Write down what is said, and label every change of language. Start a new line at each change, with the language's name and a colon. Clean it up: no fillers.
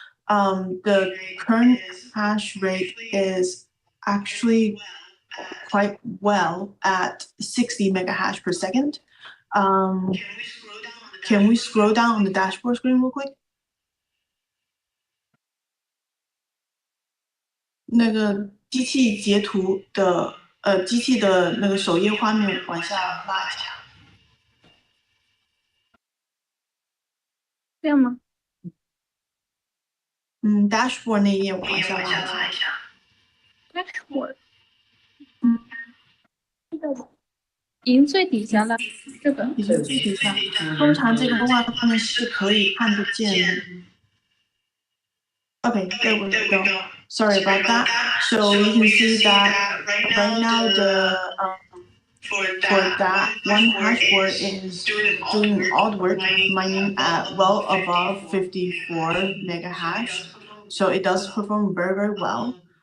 English: The current hash rate is actually quite well at 60 megahash per second. Can we scroll down on the dashboard screen real quick?
Chinese: 那个机器截图的机器的那个首页画面往下拉一下。这样吗？Dashboard 那页往下拉一下。
English: Dashboard。
Chinese: 这个已经最底下了，这个已经最底下。通常这个画面是可以看得见。
English: Okay, there we go. Sorry about that. So you can see that right now for that one hash word is doing all the work, mining at well above 54 mega hash. So it does perform very well.